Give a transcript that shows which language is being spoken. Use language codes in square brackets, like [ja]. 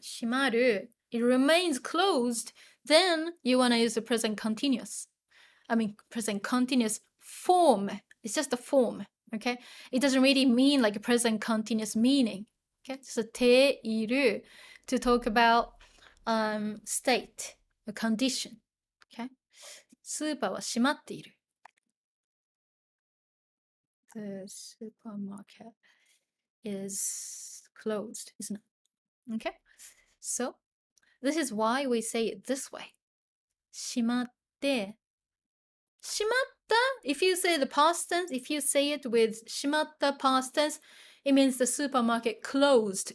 [en] 閉まる it remains closed. Then you want to use the present continuous. Present continuous form. It's just a form. Okay, it doesn't really mean like a present continuous meaning. Okay, so ている to talk about state, a condition. [ja] Okay, スーパーは閉まっている. [en] The supermarket is closed, isn't it? Okay, so this is why we say it this way. 閉まって 閉まった if you say the past tense, if you say it with 閉まった past tense, it means the supermarket closed.